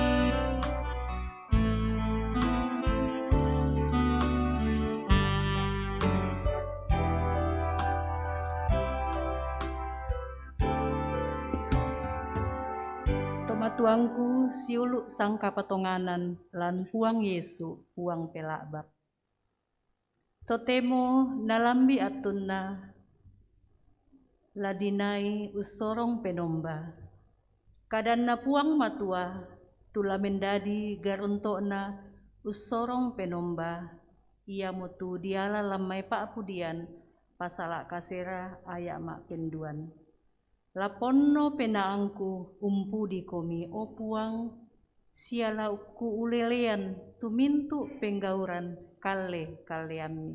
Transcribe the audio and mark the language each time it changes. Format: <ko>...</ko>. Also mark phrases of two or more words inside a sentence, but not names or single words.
<sda>Tuangku siuluk sangka patonganan lan puang Yesu puang pelakbab. Totemo nalambi atunna ladinai usorong penomba. Kadanna puang matua tula mendadi garuntokna usorong penomba. Ia mutu diala lamai pak pudian pasala kasera ayak mak kenduan. Laponno penaangku umpu di komi o puang siala ku ulelean tumintu penggauran kale kaleami.</sda>